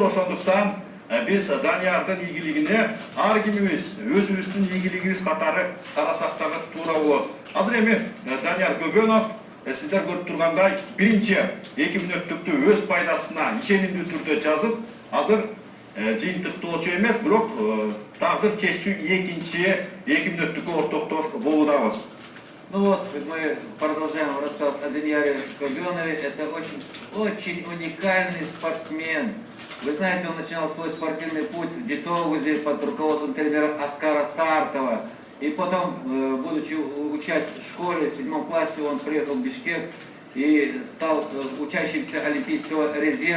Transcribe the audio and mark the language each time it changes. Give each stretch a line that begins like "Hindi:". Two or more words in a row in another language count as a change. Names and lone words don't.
Kyrgyz: Ошондуктан биз Даниярдын ийгилигине ар кимибиз өзүбүздүн ийгилигибиз катары карасак дагы туура болот. Азыр эми Данияр Көбөнов сиздер көрүп тургандай биринчи 2 мүнөттүктү өз пайдасына ишенимдүү түрдө жазып, азыр жыйынтыктоочу эмес, бирок тагдыр чеччү экинчи 2 мүнөттүккө ортоктош болуудабыз.
Russian: Ну вот, мы продолжаем рассказ о Данияре Көбенове. Это очень уникальный спортсмен. Вы знаете, он начинал свой спортивный путь в Джитоузе под руководством тренера Оскара Сартова. И потом, будучи учась в школе, в 7 классе, он приехал в Бишкек и стал учащимся Олимпийского резерва.